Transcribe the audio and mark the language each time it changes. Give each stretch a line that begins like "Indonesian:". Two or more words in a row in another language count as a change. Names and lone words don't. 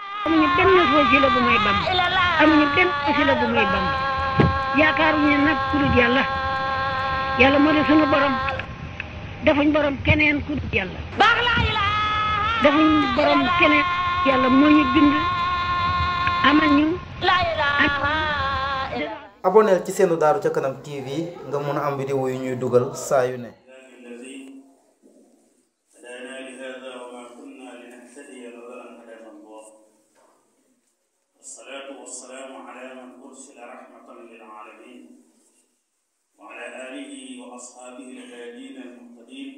Wolof: amuñu benn wasila bu may Bamba amuñu benn wasila bu may Bamba yaakaaruñu nag ku dul yàlla yàlla moo di sunu borom defuñ borom keneen ku dul yàlla defuñ borom keneen yàlla moo ñu bind amal ñu aboneel ci seenu Daaru ca Kanam TV nga mën a am vidéo yu ñuy dugal saa yu ne.
Arabic: والصلاة والسلام على من أرسل رحمة للعالمين وعلى آله وأصحابه الهادين المهتدين